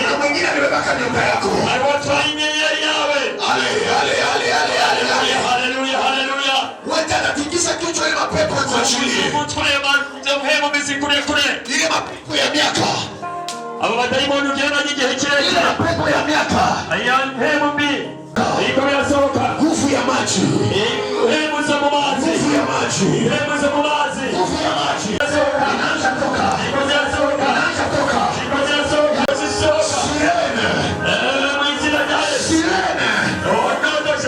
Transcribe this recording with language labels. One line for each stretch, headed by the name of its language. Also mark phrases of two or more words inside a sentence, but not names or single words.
Swahili: Na mwingine amebaka nyumba yako. Hallelujah. Wote anatikisa kichwa ile mapepo kwa chini. Ile mapepo ya miaka.
Rundi: Abo badaimoni ugenda n'igihe kirekire.
Swahili: Ile mapepo ya miaka.
Rundi: Aya mpemu mbi. Iko birasohoka.
Swahili: Nguvu ya maji.
Rundi: Mpemu za mu mazi.
Swahili: Nguvu ya maji.
Rundi: Mpemu za mu mazi.
Swahili: Nguvu ya maji. Inaanza toka.
Rundi: Iko zirasohoka.
Swahili: Inaanza toka.
Rundi: Iko zirasohoka. Zirasohoka. Sirene. Mwizina jaye. Sirene. Ondodoshe.